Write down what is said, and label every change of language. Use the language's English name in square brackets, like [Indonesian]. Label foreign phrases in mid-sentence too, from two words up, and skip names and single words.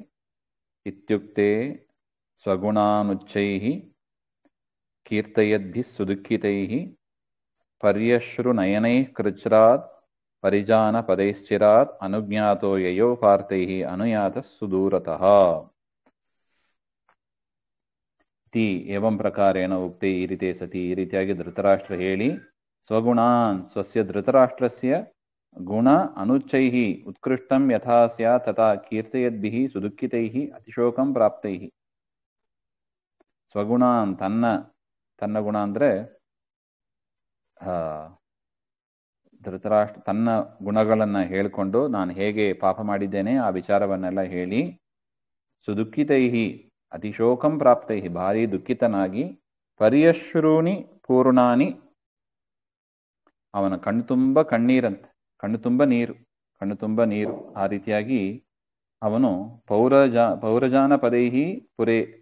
[Sanskrit] ಇತ್ಯುಕ್ತೆ ಸ್ವಗುಣಾನುಚ್ಚೈಃ ಕೀರ್ತಯದ್ಭಿಃ ಸುದುಃಖಿತೈಃ ಪರ್ಯಶ್ರುನಯನೈಃ ಕೃಚ್ರಾತ್ ಪರಿಜಾನ ಪದೈಶ್ಚಿರಾತ್ ಅನುಜ್ಞಾತೋ ಯಯೋ ಪಾರ್ಥೈಃ ಅನುಯಾತಃ ಸುದೂರತಃ ಇತಿ ಏವಂ ಪ್ರಕಾರೇಣ ಉಕ್ತೆ. [Kannada] ಈ ರೀತಿ [Sanskrit] ಸತಿ, [Kannada] ಈ ರೀತಿಯಾಗಿ ಧೃತರಾಷ್ಟ್ರ ಹೇಳಿ [Sanskrit] ಸ್ವಗುಣಾನ್ ಸ್ವಸ್ಯ ಧೃತರಾಷ್ಟ್ರಸ್ಯ ಗುಣ ಅನುಚ್ಚೈಃ ಉತ್ಕೃಷ್ಟಂ ಯಥಾ ಸ್ಯಾತ್ ತಥಾ ಕೀರ್ತಯದ್ಭಿಃ ಸುದುಃಖಿತೈಃ ಅತಿಶೋಕಂ ಪ್ರಾಪ್ತೈಃ. [Kannada] ಸ್ವಗುಣಾನ್ ತನ್ನ ಗುಣ ಅಂದ್ರೆ ಧೃತರಾಷ್ಟ್ರ ತನ್ನ ಗುಣಗಳನ್ನ ಹೇಳಿಕೊಂಡು ನಾನು ಹೇಗೆ ಪಾಪ ಮಾಡಿದ್ದೇನೆ ಆ ವಿಚಾರವನ್ನೆಲ್ಲ ಹೇಳಿ [Sanskrit] ಸುದುಃಖಿತೈಹಿ ಅತಿಶೋಕಂ ಪ್ರಾಪ್ತೈಹಿ [Kannada] ಭಾರಿ ದುಃಖಿತನಾಗಿ [Sanskrit] ಪರ್ಯಶ್ರೂಣಿ ಪೂರ್ಣಾನಿ [Kannada] ಅವನ ಕಣ್ಣು ತುಂಬ ಕಣ್ಣೀರಂತೆ, ಕಣ್ಣು ತುಂಬ ನೀರು ಆ ರೀತಿಯಾಗಿ ಅವನು [Sanskrit] ಪೌರಜಾನ ಪದೈಹಿ ಪುರೇ